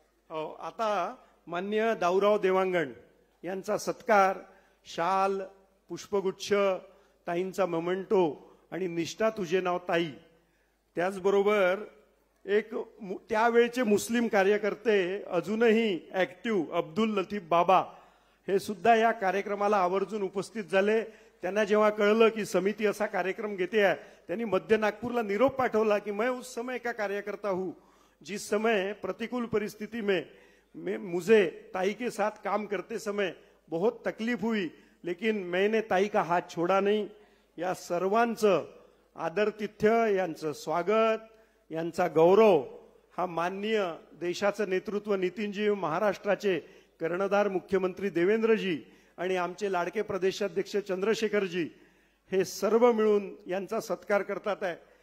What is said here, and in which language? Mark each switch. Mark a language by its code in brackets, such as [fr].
[mr] आता माननीय दाऊराव देवांगण यांचा सत्कार, शाल, पुष्पगुच्छ, ताईंचा मोमेंटो आणि निष्ठा तुझे नाव ताई. त्याचबरोबर एक त्यावेळचे मुस्लिम कार्यकर्ते अजूनही ऍक्टिव्ह अब्दुल लतीफ बाबा हे सुद्धा या कार्यक्रमाला आवर्जून उपस्थित झाले. त्यांना जेव्हा कळलं की समिती असा कार्यक्रम घेते आहे, त्यांनी मध्य नागपूरला निरोप पाठवला की [hi] मैं उस समय का कार्यकर्ता हूं जिस समय प्रतिकूल परिस्थिति में मुझे ताई के साथ काम करते समय बहुत तकलीफ हुई, लेकिन मैंने ताई का हाथ छोड़ा नहीं. [mr] या सर्वांचं आदरातिथ्य, यांचं स्वागत, यांचा गौरव हा माननीय देशाचं नेतृत्व नितीनजी, महाराष्ट्राचे कर्णधार मुख्यमंत्री देवेंद्रजी आणि आमचे लाडके प्रदेशाध्यक्ष चंद्रशेखरजी हे सर्व मिळून यांचा सत्कार करतात आहे.